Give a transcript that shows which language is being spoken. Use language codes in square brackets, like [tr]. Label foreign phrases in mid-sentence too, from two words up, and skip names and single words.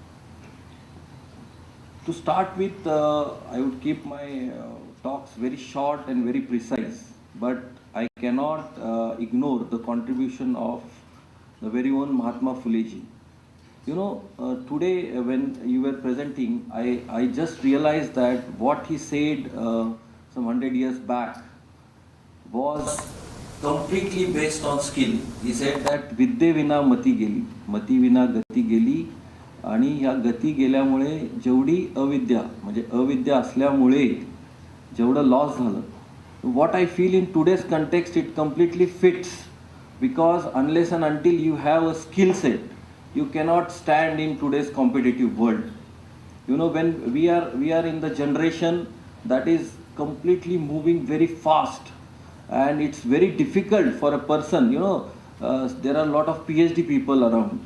[en] To start with, I would keep my talks very short and very precise, but I cannot ignore the contribution of the very own Mahatma Phule ji. You know, today when you were presenting, I just realized that what he said some 100 years back was completely based on skill. He said that [mr] विद्ये विना मति गेली, मति विना गति गेली, आणि ह्या गती गेल्यामुळे जेवढी अविद्या म्हणजे अविद्या असल्यामुळे जेवढं लॉस झालं. [en] What I feel in today's context, it completely fits, because unless and until you have a skill set, you cannot stand in today's competitive world. You know, when we are in the generation that is completely moving very fast, and it's very difficult for a person, you know, there are a lot of PhD people around.